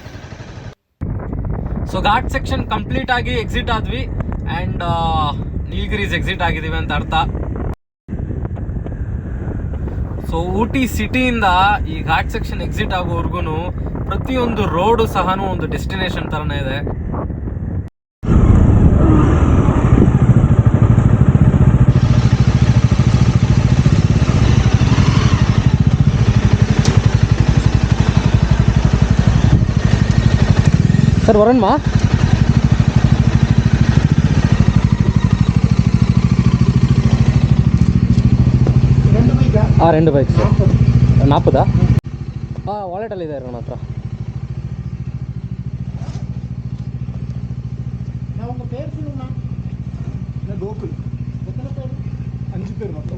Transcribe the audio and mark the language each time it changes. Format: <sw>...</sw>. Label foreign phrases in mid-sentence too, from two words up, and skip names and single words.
<en>so ghat section complete</en> <kn>ಆಗಿ ಎಕ್ಸಿಟ್ ಆದ್ವಿ, ಆ್ಯಂಡ್ ನೀಲ್ಗಿರೀಸ್ ಎಕ್ಸಿಟ್ ಆಗಿದ್ದೀವಿ ಅಂತ ಅರ್ಥ. ಸೊ ಊಟಿ ಸಿಟಿಯಿಂದ ಈ</kn> <en>ghat section exit</en> <kn>ಆಗೋವರೆಗೂ ಪ್ರತಿಯೊಂದು ರೋಡು ಸಹ ಒಂದು ಡೆಸ್ಟಿನೇಷನ್ ಥರನೇ ಇದೆ.</kn> <ta>சார் வரணுமா?</ta> <te>రెండు బైక్స్ 40.</te> <kn>ವಾಲೆಟಲ್ಲಿದೆ ನನ್ನ ಹತ್ರ.</kn> <ta>உங்கள் பேர் சொல்லுங்கண்ணா. கோகுல். எத்தனை பேர்? 5 பேர் மொத்தம்.</ta>